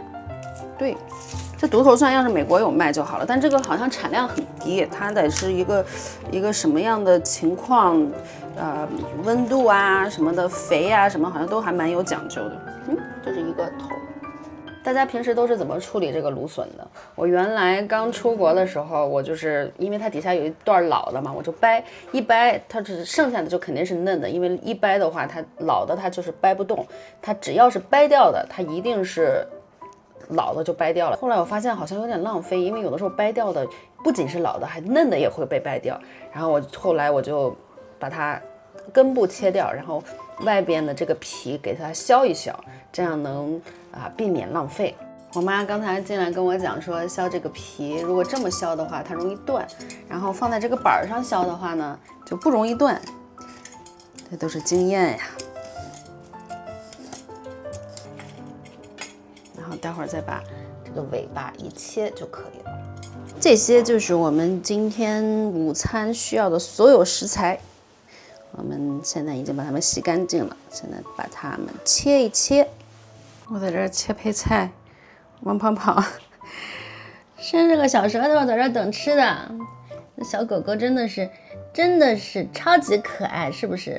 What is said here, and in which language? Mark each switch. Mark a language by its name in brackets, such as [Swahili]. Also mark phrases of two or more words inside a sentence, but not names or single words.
[Chinese] 對，這獨頭蒜要是美國有賣就好了，但這個好像產量很低，它得是一個什麼樣的情況，溫度啊什麼的，肥啊什麼好像都還蠻有講究的。這是一個頭。大家平時都是怎麼處理這個蘆筍的？我原來剛出國的時候，我就是因為它底下有一段老的嘛，我就掰一掰，它只剩下的就肯定是嫩的，因为一掰的話，它老的它就是掰不动，它只要是掰掉的，它一定是老的就掰掉了。後来我发现好像有點浪費，因為有的時候掰掉的不僅是老的，還嫩的也會被掰掉。然後後來我就把它根部切掉，然後外邊的這個皮給它削一削，這樣能避免浪費。我媽剛才進來跟我講說，削這個皮如果這麼削的話，它容易斷，然後放在這個板上削的話呢，就不容易斷。這都是經驗呀。然後待會兒再把這個尾巴一切就可以了。這些就是我們今天午餐需要的所有食材。我們現在已經把它們洗乾淨了，现在把它們切一切。我在這兒切配菜。王跑跑伸着個小舌頭在這等吃的，這小狗狗真的是超級可愛，是不是？